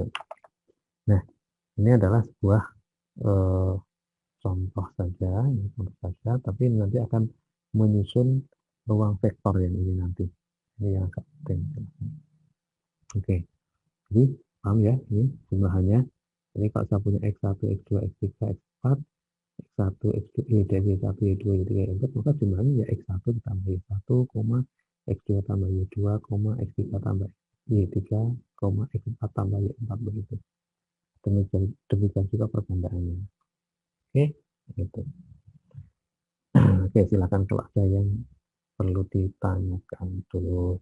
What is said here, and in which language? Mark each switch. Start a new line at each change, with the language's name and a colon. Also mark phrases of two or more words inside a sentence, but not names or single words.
Indonesian: Nah, ini adalah sebuah contoh saja, tapi nanti akan menyusun ruang vektor yang ini nanti. Ini yang agak penting. Oke. Jadi, paham ya? Ini jumlahannya. Ini kalau saya punya X1, X2, X3, X4, X1, X2, Y1, Y1, Y2, Y3, Y4, maka jumlahnya ya X1 ditambah Y1, X2 tambah Y2, X3 tambah Y3, X4 tambah Y4 begitu. Demikian juga pergandaannya. Oke, gitu. Oke, silakan kalau ada yang perlu ditanyakan dulu.